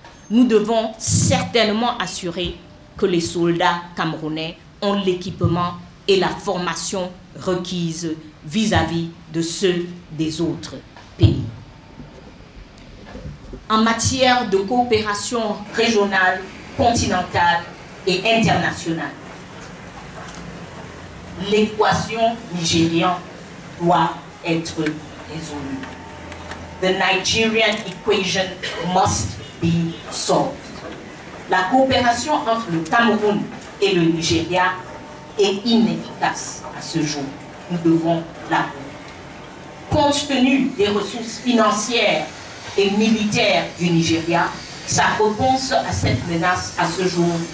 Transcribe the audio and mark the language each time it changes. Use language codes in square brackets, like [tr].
[fr] Nous devons certainement assurer que les soldats camerounais ont l'équipement et la formation requise vis-à-vis de ceux des autres pays. En matière de coopération régionale, continentale et internationale, l'équation nigériane doit être résolue. [en] The Nigerian equation must be solved. [fr] La coopération entre le Cameroun et le Nigeria est inefficace à ce jour. Nous devons l'avouer. Compte tenu des ressources financières et militaires du Nigeria, sa réponse à cette menace à ce jour